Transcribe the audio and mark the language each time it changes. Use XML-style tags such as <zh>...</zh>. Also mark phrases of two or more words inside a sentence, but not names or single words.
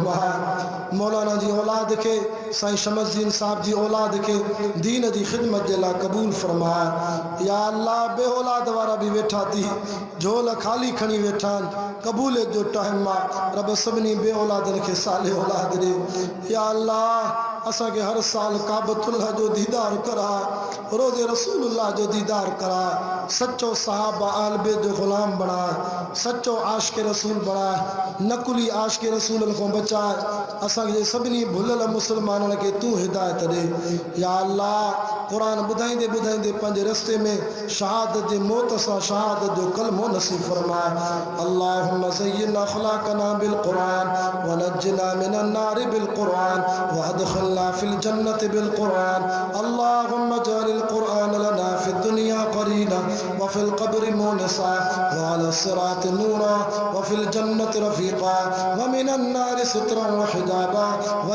<sd>फरमाए मौलाना जी औलाद के साईं शमसदीन साहब जी औलाद के दीन जी ख़िदमत जे लाइ क़बूल फरमाए या अल्लाह बे औलाद वारा भी वेठा थी झोल खाली खणी वेठा आहिनि क़बूलियत जो टाइम आहे रब सभिनी बे औलादनि खे साले औलाद ॾे या अल्लाह असांखे हर साल काबतुल्लाह जो दीदार करा रोज़े रसूलुल्लाह जो दीदार करा सच्चो साहब आल बेत जो ग़ुलाम बणाए सच्चो आशिक़ रसूल बणाए नकुली आशिक़ रसूल को बचाए असांखे सभिनी भुलियल मुसलमाननि खे तू हिदायत ॾे या अल्लाह कुरान ॿुधाईंदे ॿुधाईंदे पंहिंजे रस्ते में शहादत जे मौत सां शहादत जो कलमो नसीब फरमाए</sd> <ar>اللهم زينا أخلاقنا بالقرآن ونجنا من النار بالقرآن وأدخلنا في الجنة بالقرآن اللهم اجعل القرآن لنا في الدنيا قرينا وفي القبر مؤنسا وعلى الصراط نورا وفي الجنة رفيقا ومن النار سترا وحجابا و</ar>